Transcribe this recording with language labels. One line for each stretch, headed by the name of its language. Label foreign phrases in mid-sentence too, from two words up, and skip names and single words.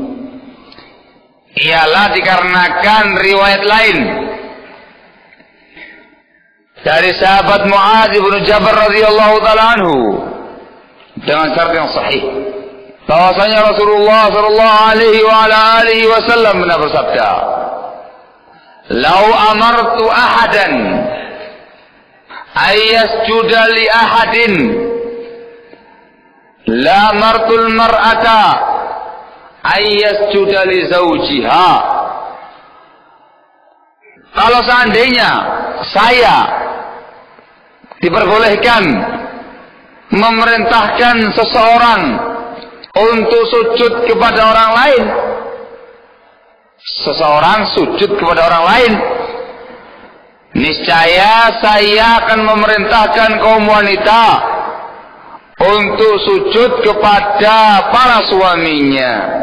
Indonesian: Ialah dikarenakan riwayat lain dari sahabat Muadz bin Jabal
Arabic: رضي الله تعالى عنه.
Indonesian: dengan syarat yang sahih. Bahwasanya Rasulullah
Arabic: صلى الله عليه وسلم
Indonesian: bersabda,
Arabic: "لو أمرت أحدا أن يسجد لأحد لأمرت المرأة أن تسجد لزوجها."
Indonesian: Kalau seandainya saya diperbolehkan memerintahkan seseorang untuk sujud kepada orang lain, seseorang sujud kepada orang lain, niscaya saya akan memerintahkan kaum wanita untuk sujud kepada para suaminya.